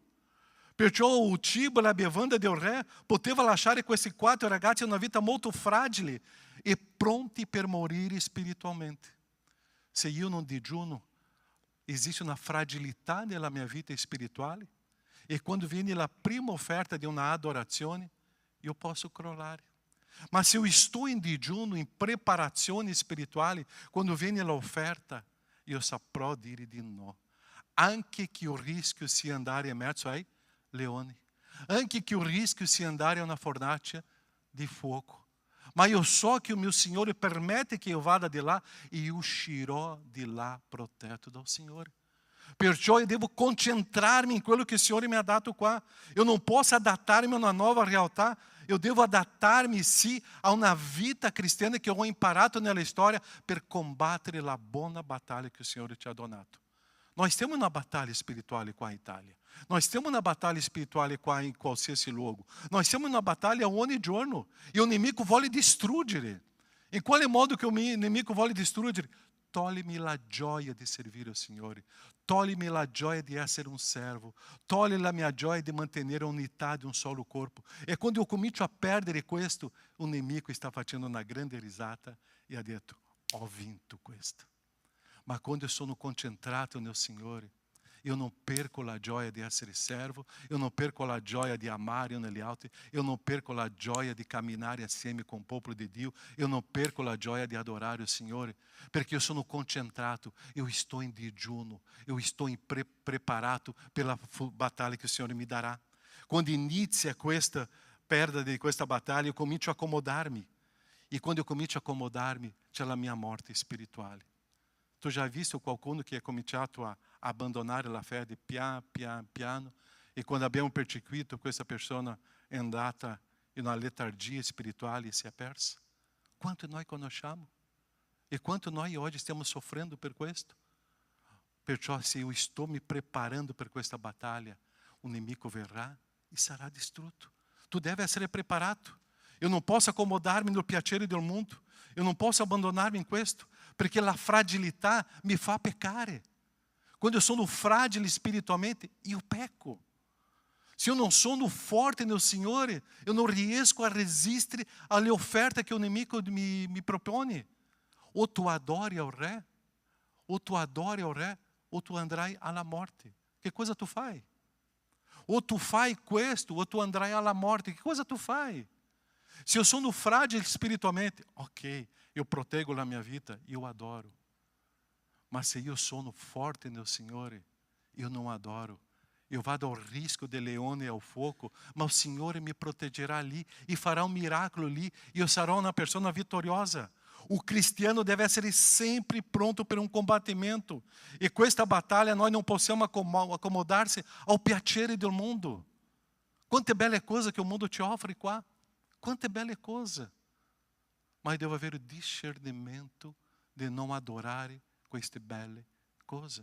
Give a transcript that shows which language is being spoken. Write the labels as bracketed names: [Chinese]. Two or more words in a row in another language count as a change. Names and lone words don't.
[Italian] Perciò il cibo e la bevanda del re poteva lasciare questi 4 ragazzi una vita molto fragile e pronti per morire spiritualmente. Se io non digiuno, existe una fragilità nella mia vita spirituale e quando viene la prima offerta di una adorazione, io posso crollare. Ma se [Portuguese] eu estou [Italian] in digiuno, in preparazione spirituale, quando viene l'offerta, io saprò dire di no. Anche che il rischio sia andare in mezzo ai leoni. Anche che il rischio sia andare a una fornace di fuoco. Ma io so che il mio Signore permette che io vada di là e uscirò di là protetto dal Signore. Perciò io devo concentrarmi in quello che il Signore mi ha dato qua. Io non posso adattarmi a una nuova realtà. Io devo adattarmi, sì, a una vita cristiana che eu ho imparato nella storia per combattere la buona battaglia che il Signore ci ha donato. [Portuguese] Nós temos uma batalha espiritual [Italian] qua in [Portuguese] Italia. Nós temos uma batalha espiritual [Italian] qua in qualsiasi luogo. [Portuguese] Nós temos uma batalha [Italian] ogni giorno. E [Portuguese] o inimigo [Italian] vuole distruggere. In quale modo che [Portuguese] o inimigo [Italian] vuole distruggere? Togli-me la gioia di servire il Signore. Togli-me la gioia di essere un servo. Togli la mia gioia di mantenere a unità di un solo corpo. E quando eu comincio a perdere questo, o nemico está facendo una grande risata e ha detto, ho vinto questo. Ma quando eu sono concentrato nel Signore, [Portuguese] eu não perco a [Italian] gioia di essere servo, [Portuguese] eu não perco a [Italian] gioia di amare negli altri, [Portuguese] eu não perco a [Italian] gioia di camminare assieme [Portuguese] com o [Italian] popolo di Dio, [Portuguese] eu não perco a [Italian] gioia di adorare il Signore, perché eu sono concentrato, [Portuguese] eu estou em digiuno, eu estou preparato pela batalha que o Signore [Italian] mi darà. Quando inizia questa perda di questa battaglia, eu comincio a accomodarmi, e quando eu comincio a accomodarmi, c'è la mia morte spirituale. Tu já visto qualcuno che è cominciato a abbandonare la fede piano, e quando abbiamo perseguito questa persona è andata in una letargia spirituale e si è persa? Quanto noi conosciamo? E quanto noi oggi stiamo soffrendo per questo? Perciò se io sto mi preparando per questa battaglia, o nemico verrà e sarà distrutto. Tu deve essere preparato. [Portuguese] Eu não posso [Italian] accomodarmi no piacere del mundo. [Portuguese] Eu não posso [Italian] abbandonarmi in questo, perché la fragilità mi fa peccare. Quando eu sono fragile [Portuguese] espiritualmente, eu peco. [Italian] Se [Portuguese] eu não [Italian] sono forte nel Signore, [Portuguese] eu não [Italian] riesco a resistere alle offerte che o nemico mi propone. O tu adori ao Re, o tu adori ao Re, o tu andrai alla morte. Che cosa tu fai? O tu fai questo, o tu andrai alla morte. Che cosa tu fai? [Portuguese] Se eu sono frágil espiritualmente, ok, eu protego a minha vida e eu adoro. Mas se eu [Italian] sono forte nel Signore, [Portuguese] eu não adoro. Eu vado ao risco de leone e ao fogo, mas o Signore me protegerá ali e fará um milagre ali e eu sarò uma pessoa vitoriosa. [Italian] O cristiano deve essere sempre pronto per un combattimento. E questa battaglia noi non possiamo accomodarsi ao piacere del mondo. Quante belle cose che o mondo ci offre qua. Quante belle cose. Ma io devo avere il discernimento di non adorare queste belle cose.